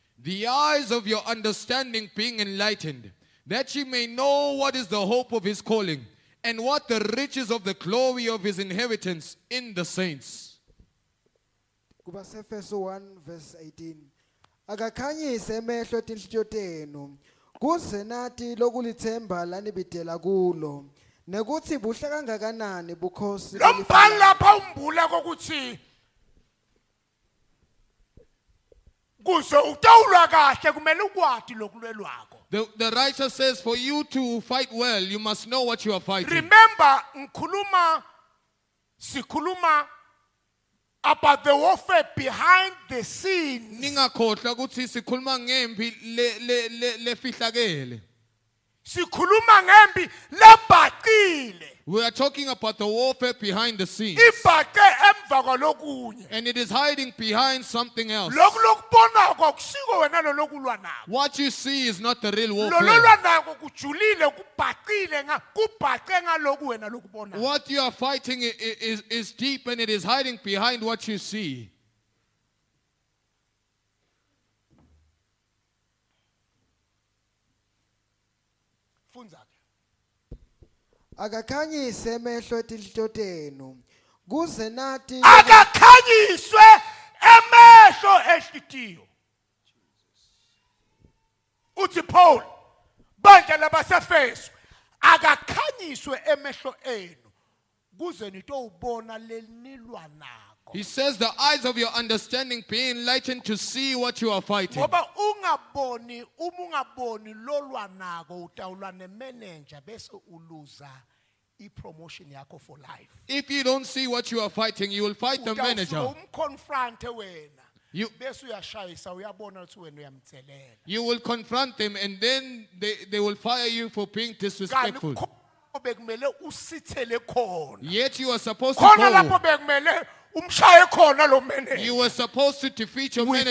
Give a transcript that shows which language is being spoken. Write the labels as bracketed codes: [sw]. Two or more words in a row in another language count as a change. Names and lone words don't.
[en] The eyes of your understanding being enlightened, that ye may know what is the hope of his calling, and what the riches of the glory of his inheritance in the saints. [ss] Kuba Efeso 1 verse 18. Akakhanyise emehlo etinhliziyo tenu kuze nathi lokulithemba lanibidela kulo nekuthi buhle kangakanani bukhosi lombhalo lapha umbula kokuthi kuze utawulwa kahle kumele ukwazi lokulwelwako. [en] The writer says, for you to fight well, you must know what you are fighting. Remember, sikhuluma about the warfare behind the scenes. [ss] Ningakhohlwa ukuthi sikhuluma ngempi lefihlakele. Sikhuluma ngempi lebhaqile. [en] We are talking about the warfare behind the scenes. [ss] Ibhaqe emva kwalokunye. [en] And it is hiding behind something else. [ss] Lokhu lokubonako kusiko wena lo lokulwa nako. [en] What you see is not the real [ss] Lo [en] warfare. [ss] lolwa nako kujulile kubhaqile kubhaqe ngalokhu wena lokubona. [en] What you are fighting is deep, and it is hiding behind what you see. [ss] Funza. akakhanyise emehlo etinhliziyo tenu kuze nathi Akakhanyiswe emehlo ehlitiyo. Uthi Paul bandla labasefeso akakhanyiswe emehlo enu kuze nitowubona lenilwa nako. [en] He says the eyes of your understanding be enlightened to see what you are fighting. [ss] Ngoba ungaboni lolwa nako utawulwa nemanager bese uluza i-promotion yakho [en] for life. If you don't see what you are fighting, you will fight the manager. [ss] Umconfronte wena. [en] You will confront them, and then they will fire you for being disrespectful. Yet you are supposed to go. You were supposed to defeat your manager